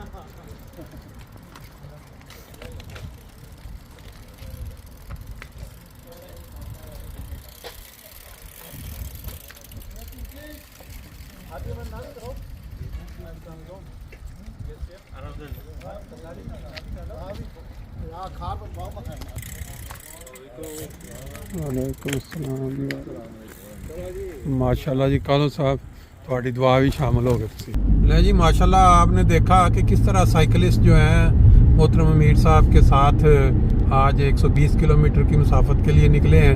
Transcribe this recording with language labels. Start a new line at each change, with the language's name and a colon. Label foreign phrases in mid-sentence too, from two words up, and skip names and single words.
German: Hat jemand einen Nagel drauf? Ja, Kabel brauchen wir keinen.
Arabic: وعليكم السلام जी।
Urdu: ماشاءاللہ جی کالو صاحب تھوڑی دعا بھی شامل ہو گئی. لے جی ماشاءاللہ آپ نے دیکھا کہ کس طرح سائیکلسٹ جو ہیں محترم میر صاحب کے ساتھ آج 120 کلومیٹر کی مسافت کے لیے نکلے ہیں.